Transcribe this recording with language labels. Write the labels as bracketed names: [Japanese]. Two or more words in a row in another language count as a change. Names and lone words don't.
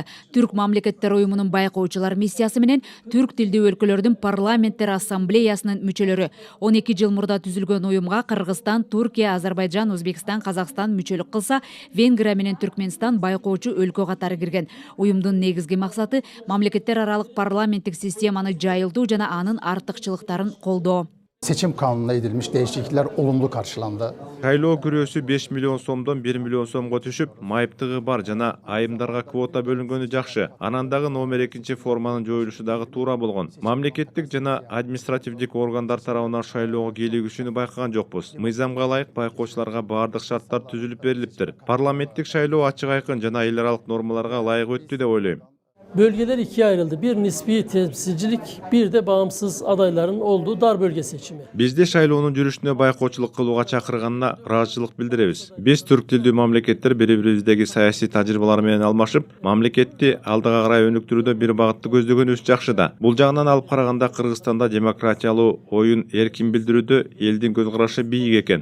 [Kyrgyz] Түрк мамлекеттер уюмунун байкоочулар миссиясы менен түрк тилдүү өлкөлөрдүн парламенттер ассамблеясынын мүчөлөрү. 12 жыл мурда түзүлгөн уюмга Кыргызстан, Туркия, Азербайджан, Өзбекстан, Казакстан мүчөлүк кылса, Венгрия менен Түркмөнстан байкоочу өлкө катары кирген. Уюмдун негизги максаты мамлекеттер аралык парламенттик системаны жайылтуу жана анын артыкчылыктарын колдоо. [Turkish] Seçim kanununa edilmiş değişiklikler olumlu karşılandı. [Kyrgyz] Шайлоо күрөөсү 5 миллион сомдон 1 миллион сомго түшүп, майыптыгы бар жана айымдарга квота бөлүнгөнү жакшы. Анан дагы номер 2 форманын жоюлушу дагы туура болгон. Мамлекеттик жана административдик органдар тарабынан шайлоого кийлигишүүнү байкаган жокпуз. Мыйзамга ылайык байкоочуларга баардык шарттар түзүлүп берилиптир. Парламенттик шайлоо ачык айкын жана эл аралык нормаларга ылайык өттү деп ойлойм. [Turkish] Bölgeler ikiye ayrıldı. Bir nispi temsilcilik, bir de bağımsız adayların olduğu dar bölge seçimi. [Kyrgyz] Бизде шайлоонун жүрүшүнө байкоочулук кылууга чакырганына ыраазычылык билдиребиз. Биз түрк тилдүү мамлекеттер бири-бирибиздеги саясий тажрыйбалар менен алмашып, мамлекетти алдыга карай өнүктүрүүдө бир багытты көздөгөнүбүз жакшы да. Бул жагынан алып караганда Кыргызстанда демократиялуу оюн эркин билдирүүдө элдин көз карашы бийик экен.